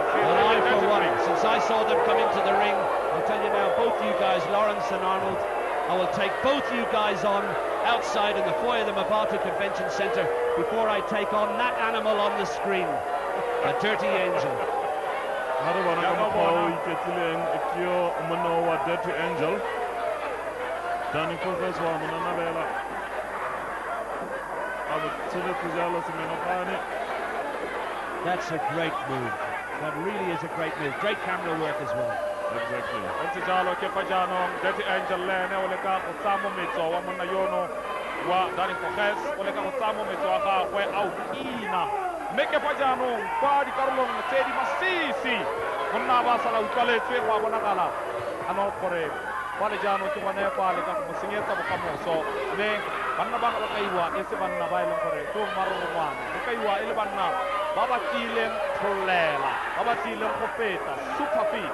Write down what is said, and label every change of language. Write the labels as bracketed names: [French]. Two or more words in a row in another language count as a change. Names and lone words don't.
[English] Well, I, for one, since I saw them come into the ring, I'll tell you now, both you guys, Lawrence and Arnold, I will take both you guys on outside in the foyer of the Mavatu Convention Centre before I take on that animal on the screen, a Dirty Angel. Dirty Angel. [Tswana] Danie Voges wa monanabela. [English] That's a great move. That really is a great move. Great camera work as well. Exactly. [Tswana] Ntse jalo ke fa jaanong Dirty Angel le ene o le ka go tsamo metso wa monna yono wa Danie Voges o le ka go tsamo metso wa gagwe a o kina mme ke fa jaanong kwa dikarolong tse di masisi monna ba sala utlwaletswe go a bonagala ano gore kwa le jaanong ke bone kwa le ka go senyetsa bokamoso mme banna ba ga kaiwa e se banna ba e leng gore ke marorongwana go kaiwa e le banna ba ba tlileng tlholela ba ba tlileng go feta [English] super fit.